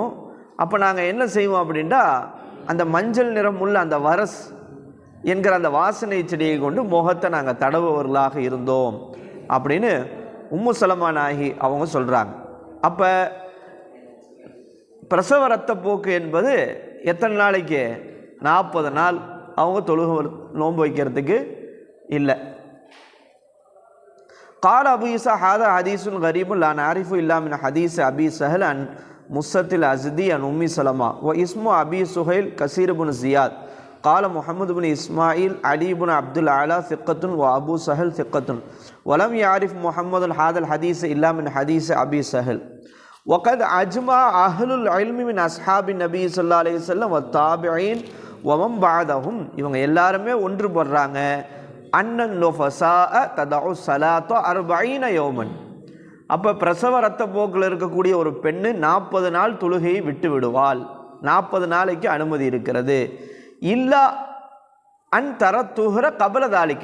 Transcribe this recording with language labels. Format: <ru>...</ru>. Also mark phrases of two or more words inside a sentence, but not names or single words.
<ta>அப்போ நாங்கள் என்ன செய்வோம் அப்படின்ட்டா அந்த மஞ்சள் நிறம் உள்ள அந்த வரஸ் என்கிற அந்த வாசனை செடியை கொண்டு முகத்தை நாங்கள் தடவுவர்களாக இருந்தோம் அப்படின்னு உம்மு சலமா நாயகி அவங்க சொல்கிறாங்க. அப்போ பிரசவ இரத்தப்போக்கு என்பது எத்தனை நாளைக்கு? 40 நாள். அவங்க நோன்பு வைக்கிறதுக்கு இல்லை.</ta> <ar>قال أبو عيسى هذا حديث غريب لا نعرف إلا من حديث أبي سهل عن مسة الأزدي عن أم سلمة واسم أبي سهيل كثير بن زياد. قال محمد بن إسماعيل علي بن عبد الأعلى ثقة وأبو سهل ثقة ولم يعرف محمد هذا الحديث إلا من حديث أبي سهل. وقد أجمع أهل العلم من أصحاب النبي صلى الله عليه وسلم والتابعين ومن بعدهم</ar> <ta>இவங்க எல்லாருமே ஒன்றுபடுறாங்க</ta> <ar>أن النفساء تدع الصلاة 40 يوما.</ar> <ta>அப்போ பிரசவ இரத்தப்போக்கில் இருக்கக்கூடிய ஒரு பெண்ணு 40 நாள் தொழுகையை விட்டு விடுவாள். 40 நாளைக்கு அனுமதி இருக்கிறது.</ta> <ar>إلا أن ترى الطهر قبل ذلك.</ar>